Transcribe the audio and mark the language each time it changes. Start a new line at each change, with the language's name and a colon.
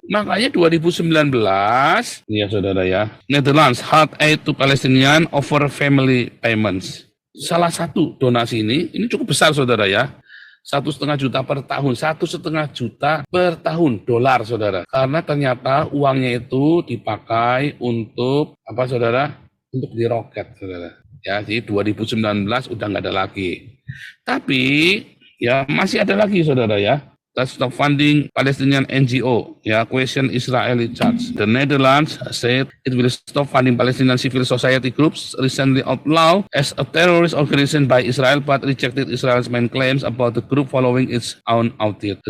Indonesian: Makanya 2019, ya saudara ya,
English: Netherlands hard aid to Palestinian over family payments.
Indonesian: Salah satu donasi ini cukup besar, saudara ya. 1,5 juta per tahun, 1,5 juta per tahun dolar, saudara. Karena ternyata uangnya itu dipakai untuk apa, saudara? Untuk di roket, saudara. Ya, jadi 2019 udah nggak ada lagi. Tapi ya masih ada lagi, saudara ya.
English: Let's stop funding Palestinian NGO. Ya, question Israeli charge. The Netherlands said it will stop funding Palestinian civil society groups recently outlawed as a terrorist organization by Israel, but rejected Israel's main claims about the group following its own audit.